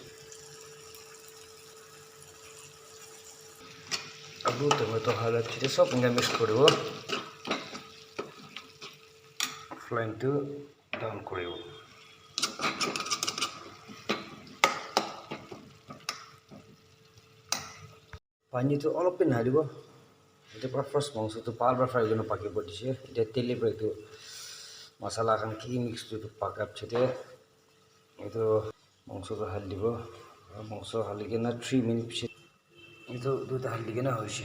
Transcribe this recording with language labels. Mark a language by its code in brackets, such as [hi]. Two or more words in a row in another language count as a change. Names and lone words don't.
[nag] Abu tomato halat chite sob inga mix koribo. Flame to down koribo. Pani to olop pin halibo. Itu first mangso to palba fry gona pakibo dise. Ite teli break to masala kan ki mix to pakap chite. Itu mangso to halibo. Mangso haligena 3 minutes. Itu duta haligena hoise.